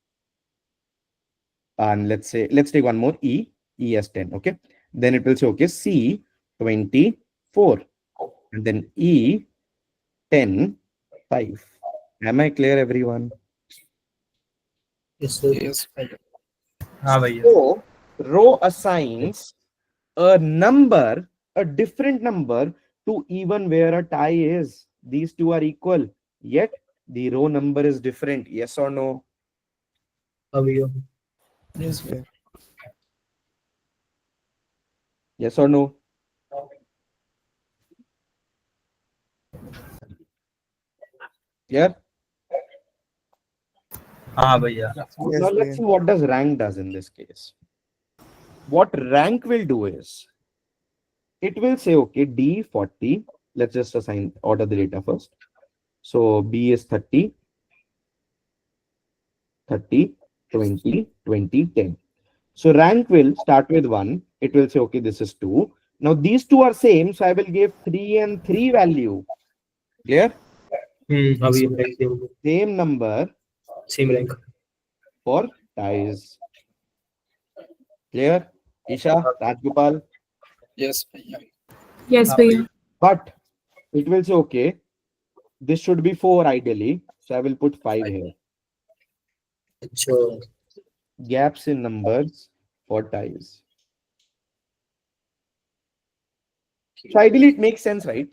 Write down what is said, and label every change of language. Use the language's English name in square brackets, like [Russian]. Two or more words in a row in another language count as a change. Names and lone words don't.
[English] And let's take one more, E as 10. Okay. Then it will say, okay, C 24. And then E 10 5. Am I clear, everyone? Yes, sir. Yes. [Hindi] हाँ भैया [English] So row assigns a number, a different number to even where a tie is. These two are equal, yet the row number is different. Yes or no? [Hindi] हाँ भैया Yes, भैया. [English] Yes or no? Yeah. [Hindi] हाँ भैया [English] Yes, Now let's [Hindi] भैया. [English] see what does rank does in this case. What rank will do is, it will say, okay, D 40. Let's just assign, order the data first. So B is 30, 30, 20, 20, 10. So rank will start with 1. It will say, okay, this is 2. Now these two are same, so I will give 3 and 3 value. Clear? [Hindi] हाँ भैया [English] rank same [Hindi] होगा. [English] Same number Same rank. for ties. Clear? Isha, Rajgopal. Yes. [Hindi] भैया. [English] Yes, [Hindi] हाँ भैया. [English] But it will say, okay, this should be 4 ideally. So I will put 5 here. [Hindi] अच्छा [English] Gaps in numbers for ties. So ideally, it makes sense, right?